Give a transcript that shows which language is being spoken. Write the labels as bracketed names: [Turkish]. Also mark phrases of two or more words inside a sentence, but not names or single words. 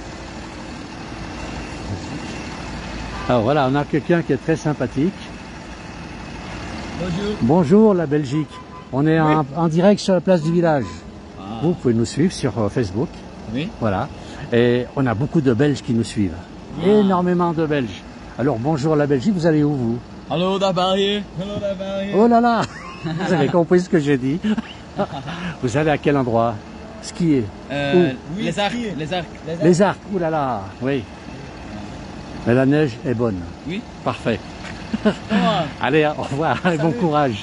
[French] Alors voilà, on a quelqu'un qui est très sympathique. Bonjour. Bonjour la Belgique, on est en direct sur la place du village. Ah. Vous pouvez nous suivre sur Facebook. Oui. Voilà, et on a beaucoup de Belges qui nous suivent. Ah. Énormément de Belges. Alors bonjour la Belgique, vous allez où vous? [Dutch] Hallo daar België. Hallo daar België. [French] Oh là là, vous avez compris ce que j'ai dit. Vous allez à quel endroit? Skier? Oui, les arcs. Les arcs, ouh là là, oui. Mais la neige est bonne. Oui. Parfait. Allez, au revoir, et bon courage.